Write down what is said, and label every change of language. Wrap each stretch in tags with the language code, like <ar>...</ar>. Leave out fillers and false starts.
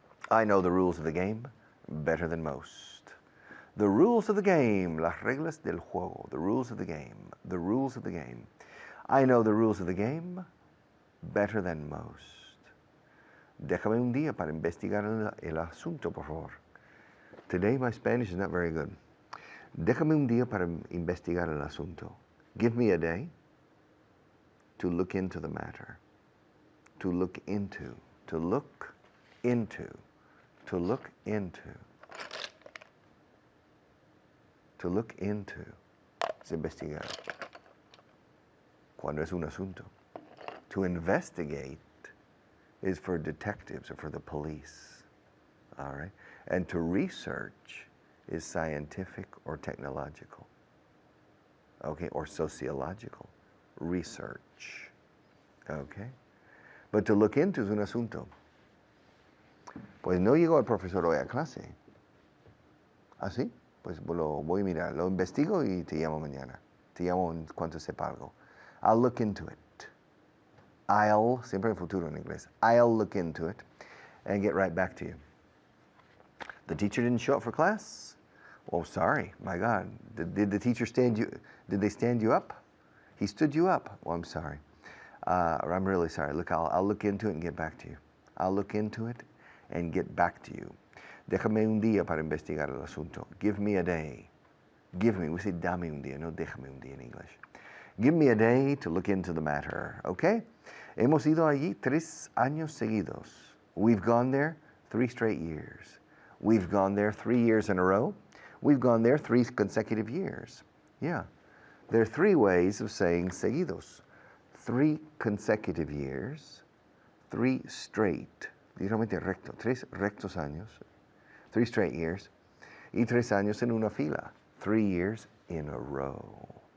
<en>I know the rules of the game better than most. The rules of the game,</en> <es>las reglas del juego,</es> <en>the rules of the game, the rules of the game. I know the rules of the game better than most.</en> <es>Déjame un día para investigar el asunto, por favor.</es> <en>Today my Spanish is not very good.</en> <es>Déjame un día para investigar el asunto.</es> <en>Give me a day to look into the matter. To look into. To look into. To look into. To look into.</en> <es>Es investigar. Cuando es un asunto.</es> <en>To investigate is for detectives or for the police. All right? And to research is scientific or technological. Okay? Or sociological. Research. Okay? But to look into</en> <es>es un asunto. Pues no llegó el profesor hoy a clase. ¿Ah, sí? Pues lo voy a mirar, lo investigo y te llamo mañana. Te llamo en cuanto sepa algo.</es> <en>I'll look into it. I'll,</en> <es>siempre en futuro en inglés.</es> <en>I'll look into it and get right back to you. The teacher didn't show up for class? Oh, sorry, my God. Did the teacher did they stand you up? He stood you up? Well, I'm sorry. I'm really sorry. Look, I'll look into it and get back to you. I'll look into it and get back to you.</en> <es>Déjame un día para investigar el asunto.</es> <en>Give me a day. Give me, we say</en> <es>dame un día, no déjame un día</es> <en>in English. Give me a day to look into the matter, okay?</en> <es>Hemos ido allí 3 años seguidos.</es> <en>We've gone there 3 straight years. We've gone there 3 years in a row. We've gone there 3 consecutive years. Yeah. There are 3 ways of saying seguidos. 3 consecutive years, 3 straight,</en> <es>literalmente recto, 3 rectos años,</es> <en>3 straight years,</en> <es>y 3 años en una fila,</es> <en>3 years in a row.</en>